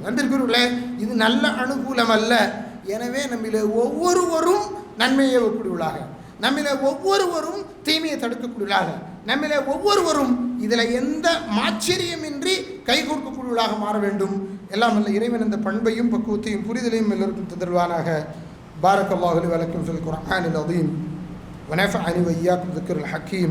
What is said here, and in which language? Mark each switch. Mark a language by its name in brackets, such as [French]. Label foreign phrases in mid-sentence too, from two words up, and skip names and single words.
[Tamil] அன்பிற்குரியவர்களே, இது நல்ல அனுகூலம் அல்ல. எனவே நம்மிலே ஒவ்வொருவரும் நன்மையை ஏவக்கூடியவர்களாக, நம்மிலே ஒவ்வொருவரும் தீமையை தடுக்கக்கூடியவர்களாக, நம்மிலே ஒவ்வொருவரும் இதில் எந்த மாச்சரியமின்றி கைகோர்க்கக்கூடியவர்களாக மாற வேண்டும். எல்லாம் அல்ல இறைவன் இந்த பண்பையும் பக்குவத்தையும் புரிதலையும் எல்லோருக்கும் தருவானாக. [Arabic] بارك الله لي ولكم في القرآن العظيم ونفعني وإياكم ذكر الحكيم.